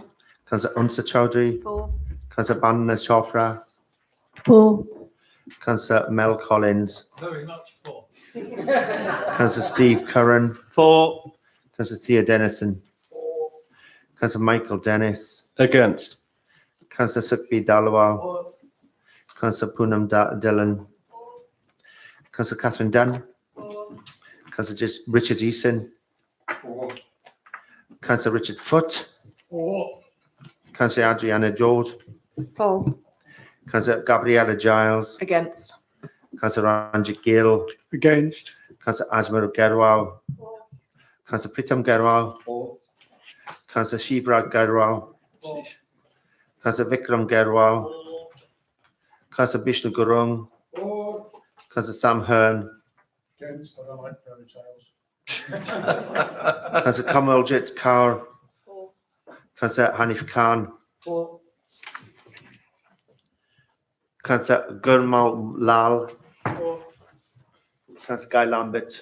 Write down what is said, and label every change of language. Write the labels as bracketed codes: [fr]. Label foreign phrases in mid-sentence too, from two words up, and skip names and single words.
[en] Councillor Unsa Chowdhury. For. Councillor Bandana Chopra. For. Councillor Mel Collins. Very much for. Councillor Steve Curran. For. Councillor Thea Dennison. Councillor Michael Dennis. Against. Councillor Sukhbir Dalwal. Councillor Poonam Dillon. Councillor Catherine Dunn. Councillor Richard Eason. Councillor Richard Foote. Councillor Adriana George. For. Councillor Gabriella Giles. Against. Councillor Ranjit Gill. Against. Councillor Ajmer Gerwal. Councillor Pritam Gerwal. Councillor Shivraj Gerwal. Councillor Vikram Gerwal. Councillor Bishnu Gurung. Councillor Sam Hearn. Against, I don't like fairy tales. Councillor Kamaljit Kaur. Councillor Hanif Khan. Councillor Gurmal Lal. Councillor Guy Lambert.